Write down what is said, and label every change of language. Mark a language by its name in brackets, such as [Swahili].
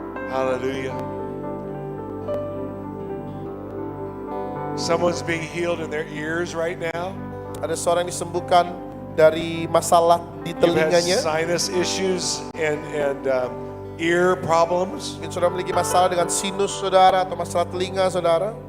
[English] Hallelujah. Someone's being healed in their ears right now. [Indonesian] Ada seorang disembuhkan dari masalah di [English] You've had [Indonesian] telinganya. [English] sinus issues and ear problems, [Indonesian] Mungkin saudara memiliki masalah dengan sinus saudara atau masalah telinga saudara.